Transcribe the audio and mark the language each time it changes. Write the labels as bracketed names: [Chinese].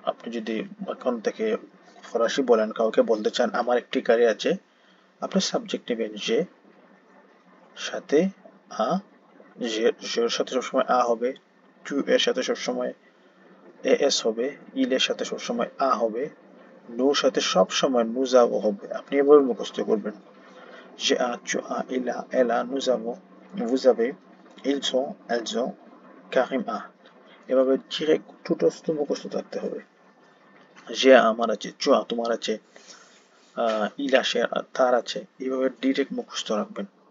[Bangla] আপনি যদি এখন থেকে ফরাসি বলেন, কাউকে বলতে চান আমার একটি গাড়ি আছে, আপনি সাবজেক্ট নেবেন যে, সাথে যে এর সাথে সবসময় হবে, টু এর সাথে সবসময় এস হবে, ইলের সাথে সবসময় আ হবে, নুর সাথে সবসময় নুজাবো হবে। আপনি এভাবে মুখস্থ করবেন। [French] যে আ, tu as, il a, elle a, nous avons, vous avez, ils sont, elles ont, কারিম আ। [Bangla] এভাবে ডিরেক্ট টুটস্থ মুখস্থ থাকতে হবে। যে আমার আছে, চুয়া তোমার আছে, ইলা সে তার আছে, এইভাবে ডিরেক্ট মুখস্থ রাখবেন।